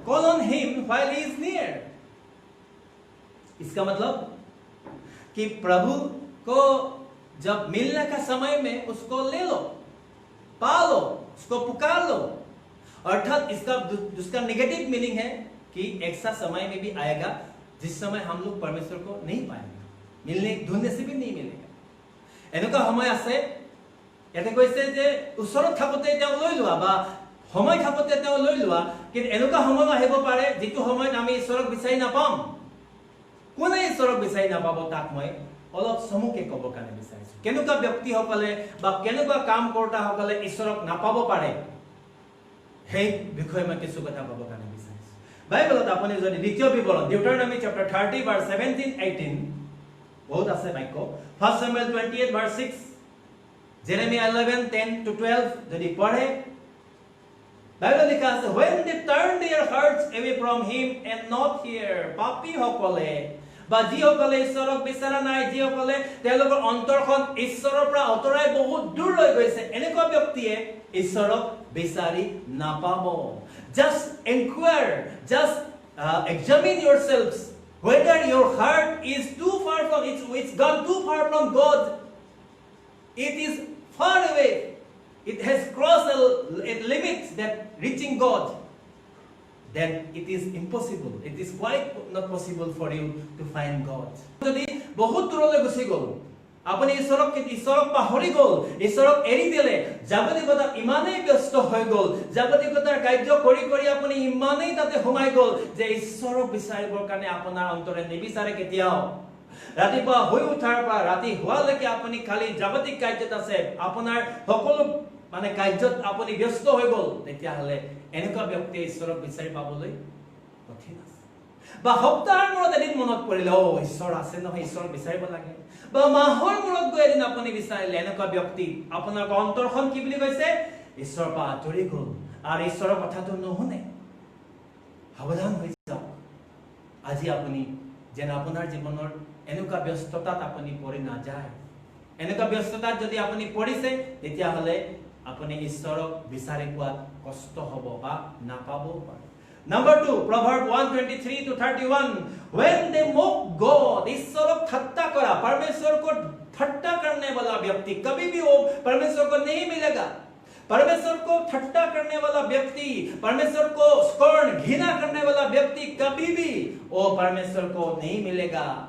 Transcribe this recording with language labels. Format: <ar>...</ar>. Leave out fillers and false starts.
<en>Call on him while he is near.</en> <hi>इसका मतलब कि प्रभु को जब मिलने का समय में उसको ले लो, पा लो, उसको पुकार लो। अर्थात इसका नेगेटिव मीनिंग है कि ऐसा समय में भी आएगा जिस समय हम लोग परमेश्वर को नहीं पाएंगे, मिलने ढूंढने से भी नहीं मिलेगा।</hi> <as>এনেকুৱা সময় আছে, ইয়াতে কৈছে যে ওচৰত থাকোতে তেওঁ লৈ লোৱা বা সময় থাকোতে তেওঁ লৈ লোৱা, কিন্তু এনেকুৱা সময় আহিব পাৰে যিটো সময়ত আমি ঈশ্বৰক বিচাৰি নাপাম। কোনে ঈশ্বৰক বিচাৰি নাপাব তাক মই অলপ চমুকে ক'ব কাৰণে বিচাৰিছো। কেনেকুৱা ব্যক্তিসকলে বা কেনেকুৱা কাম কৰোঁতাসকলে ঈশ্বৰক নাপাব পাৰে, সেই বিষয়ে মই কিছু কথা ক'ব কাৰণে বিচাৰিছো। বাইবেলত আপুনি যদি দ্বিতীয় বিৱৰণ ডিউটাৰনমি চেপ্টাৰ 30 ভাৰ্চ 17-18 বহুত আছে বাক্য, 1 Samuel 28 ভাৰ্চ 6, Jeremiah 11:10-12 যদি পঢ়ে, বাইবেল লিখা আছে,</as> <en>when they turn their hearts away from him and not hear,</en> <as>পাপী সকলে বা যিসকলে ঈশ্বৰক বিচৰা নাই, যিসকলে তেওঁলোকৰ অন্তৰখন ঈশ্বৰৰ পৰা আঁতৰাই বহুত দূৰ লৈ গৈছে, এনেকুৱা ব্যক্তিয়ে ঈশ্বৰক বিচাৰি নাপাব।</as> <en>Just inquire, just examine yourselves whether your heart is too far from it's gone too far from God. It is far away. It has crossed a limit that reaching God. Then it is impossible. It is quite not possible for you to find God.</en> <as>যদি বহুত দূৰলৈ গুচি গ'ল, আপুনি ঈশ্বৰক পাহৰি গ'ল, ঈশ্বৰক এৰি দিলে, জাগতিকতাত ইমানেই ব্যস্ত হৈ গ'ল, জাগতিকতাৰ কাৰ্য কৰি কৰি আপুনি ইমানেই তাতে সোমাই গ'ল যে ঈশ্বৰক বিচাৰিবৰ কাৰণে আপোনাৰ অন্তৰে নিবিচাৰে কেতিয়াও। ৰাতিপুৱা শুই উঠাৰ পৰা ৰাতি হোৱালৈকে আপুনি খালি জাগতিক কাৰ্যত আছে, আপোনাৰ সকলো মানে কাৰ্যত আপুনি ব্যস্ত হৈ গ'ল, তেতিয়াহ'লে এনেকুৱা ব্যক্তিয়ে ঈশ্বৰক বিচাৰি পাবলৈ কঠিন আছে। বা সপ্তাহৰ মূৰত এদিন মনত পৰিলে, ঈশ্বৰ আছে নহয়, ঈশ্বৰক বিচাৰিব লাগে। বা মাহৰ মূৰত গৈ এদিন আপুনি বিচাৰিলে, এনেকুৱা ব্যক্তি আপোনাৰ অন্তৰখন কি বুলি কৈছে? ঈশ্বৰৰ পৰা আঁতৰি গ'ল আৰু ঈশ্বৰৰ কথাটো নুশুনে। সাৱধান হৈ যাওক। আজি আপুনি যেন আপোনাৰ জীৱনৰ এনেকুৱা ব্যস্ততাত আপুনি পৰি নাযায়। এনেকুৱা ব্যস্ততাত যদি আপুনি পৰিছে, তেতিয়াহ'লে আপুনি ঈশ্বৰক বিচাৰি পোৱাত কষ্ট হ'ব বা নাপাবও পাৰে।</as> <en>Number 2, Proverbs 1:23-31. When they mock God,</en> <as>ঈশ্বৰক ঠাট্টা কৰা,</as> <hi>परमेश्वर को ठट्टा करने वाला व्यक्ति कभी भी वो परमेश्वर को नहीं मिलेगा। परमेश्वर को ठट्टा करने वाला व्यक्ति, परमेश्वर को स्कॉर्न घृणा करने वाला व्यक्ति कभी भी वो परमेश्वर को नहीं मिलेगा।</hi>